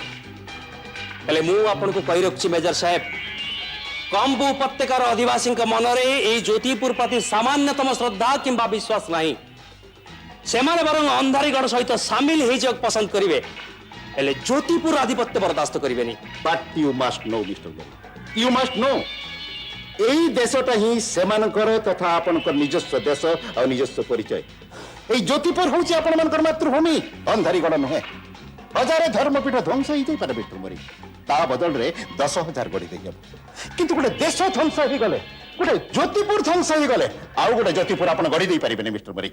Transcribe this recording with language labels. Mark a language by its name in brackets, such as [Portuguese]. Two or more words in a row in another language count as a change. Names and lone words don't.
[Odia] ହେଲେ ମୁଁ ଆପଣଙ୍କୁ କହି ରଖୁଛି ମେଜର ସାହେବ, କମ୍ବୋ ଉପତ୍ୟକାର ଅଧିବାସୀଙ୍କ ମନରେ ଏଇ ଜ୍ୟୋତିପୁର ପ୍ରତି ସାମାନ୍ୟତମ ଶ୍ରଦ୍ଧା କିମ୍ବା ବିଶ୍ୱାସ ନାହିଁ। ସେମାନେ ବରଂ ଅନ୍ଧାରୀଗଡ଼ ସହିତ ସାମିଲ ହେଇଯିବାକୁ ପସନ୍ଦ କରିବେ, ହେଲେ ଜ୍ୟୋତିପୁର ଆଧିପତ୍ୟ ବରଦାସ୍ତ କରିବେନି। [English] But you must know, Mr. Gori. You must know. [Odia] এই দেশটা ହିଁ ସେମାନଙ୍କର ତଥା ଆପଣଙ୍କର ନିଜସ୍ୱ ଦେଶ ଆଉ ନିଜସ୍ୱ ପରିଚୟ। এই ଜ୍ୟୋତିପୁର ହେଉଛି ଆପଣମାନଙ୍କର ମାତୃଭୂମି, ଅନ୍ଧାରୀଗଡ଼ ନୁହେଁ। ହଜାରେ ଧର୍ମପୀଠ ଧ୍ୱଂସ ହେଇଯାଇପାରେ ମିଷ୍ଟର ମୋରି, ତା ବଦଳରେ 10,000 ଗଢ଼ି ଦେଇହେବ। କିନ୍ତୁ ଗୋଟେ ଦେଶ ଧ୍ୱଂସ ହେଇଗଲେ, ଗୋଟେ ଜ୍ୟୋତିପୁର ଧ୍ୱଂସ ହେଇଗଲେ ଆଉ ଗୋଟେ ଜ୍ୟୋତିପୁର ଆପଣ ଗଢ଼ି ଦେଇପାରିବେନି ମିଷ୍ଟର ମୋରି।